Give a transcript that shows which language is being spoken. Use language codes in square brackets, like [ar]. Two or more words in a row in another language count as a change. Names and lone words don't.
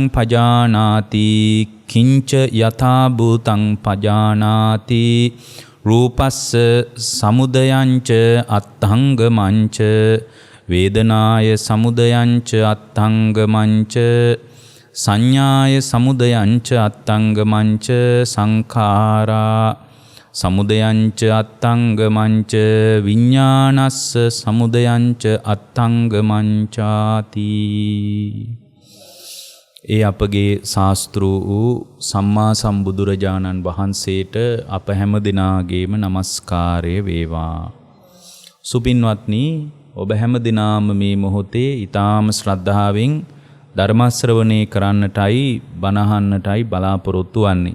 [pi] පජානාති කිංච යතා භූතං පජානාති රූපස්ස සමුදයංච අත්ථංගමංච වේදනාය සමුදයංච අත්ථංගමංච සංඥාය සමුදයංච අත්ථංගමංච සංඛාරා සමුදයංච අත්ථංගමංච විඥානස්ස සමුදයංච අත්ථංගමංචාති. [si] ඒ අපගේ ශාස්ත්‍ර වූ සම්මා සම්බුදුරජාණන් වහන්සේට අප හැම දිනාගේම নমස්කාරය වේවා. සුපින්වත්නි, ඔබ හැම දිනාම මේ මොහොතේ ඊ타ම ශ්‍රද්ධාවෙන් ධර්ම ශ්‍රවණේ කරන්නටයි බණහන්නටයි බලාපොරොත්තු වන්නේ.